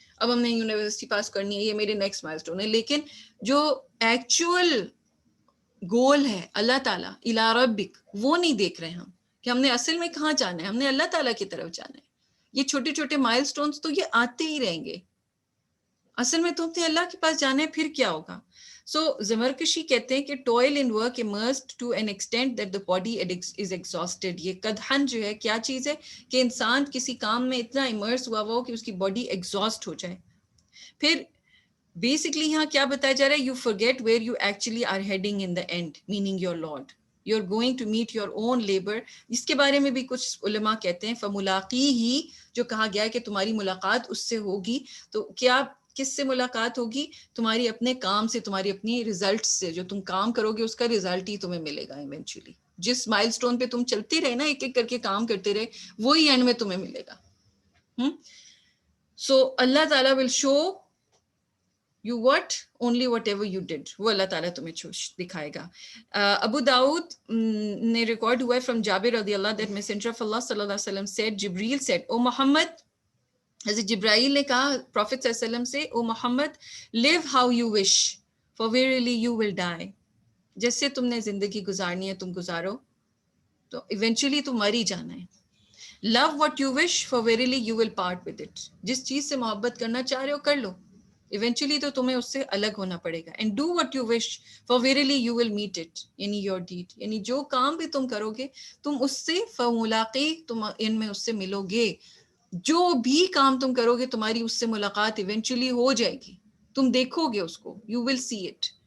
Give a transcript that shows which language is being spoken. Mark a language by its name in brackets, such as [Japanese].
[Urdu] اب ہم نے یونیورسٹی پاس کرنی ہے، یہ میرے نیکسٹ مائل سٹون ہے. لیکن جو ایکچوئل گول ہے اللہ تعالیٰ الی ربک، وہ نہیں دیکھ رہے ہم کہ ہم نے اصل میں کہاں جانا ہے. ہم نے اللہ تعالیٰ کی طرف جانا ہے. یہ چھوٹے چھوٹے مائل سٹونز تو یہ آتے ہی رہیں گے. اصل میں تو ہم نے اللہ کے پاس جانا ہے، پھر کیا ہوگا. سو زمرکشی کہتے ہیں کہ [English] Toil in work immersed to an extent that the body is exhausted. [Urdu] یہ قدحن جو ہے کیا چیز ہے کہ انسان کسی کام میں اتنا immerse ہوا ہو کہ اس کی باڈی ایگزاسٹ ہو جائے. پھر بیسکلی یہاں کیا بتایا جا رہا ہے، [English] You forget where you actually are heading in the end, meaning your Lord. You're going to meet your own labor. [Urdu] اس کے بارے میں بھی کچھ علماء کہتے ہیں فملاقی ہی، جو کہا گیا ہے کہ تمہاری ملاقات اس سے ہوگی. تو کیا کس سے ملاقات ہوگی؟ تمہاری اپنے کام سے، تمہاری اپنی ریزلٹ سے. جو تم کام کرو گے اس کا ریزلٹ ہی تمہیں ملے گا ایونچولی. جس مائل سٹون پہ تم چلتے رہے نا، ایک ایک کر کے کام کرتے رہے، وہی اینڈ میں تمہیں ملے گا. [English] So Allah تعالیٰ will show you what only whatever you did. [Urdu] وہ اللہ تعالیٰ تمہیں دکھائے گا. ابو داؤد نے ریکارڈ ہوا ہے from جابر رضی اللہ [English] that messenger of Allah [Urdu] صلی اللہ علیہ وسلم said, جبریل said, او محمد، حضرت جبرائیل نے کہا پروفیٹ صلی اللہ علیہ وسلم سے، او محمد [English] live how you wish for verily you will die. [Urdu] جیسے تم نے زندگی گزارنی ہے تم گزارو، تو ایونچولی تم مر ہی جانا ہے. [English] love what you wish for verily you will part with it. [Urdu] جس چیز سے محبت کرنا چاہ رہے ہو کر لو، ایونچولی تو تمہیں اس سے الگ ہونا پڑے گا. [English] and do what you wish for verily you will meet it, [Urdu] یعنی یور ڈیڈ، یعنی جو کام بھی تم کرو گے تم اس سے فملاقی، تم ان میں اس سے ملو گے. جو بھی کام تم کرو گے تمہاری اس سے ملاقات ایونچولی ہو جائے گی، تم دیکھو گے اس کو، [English] You will see it.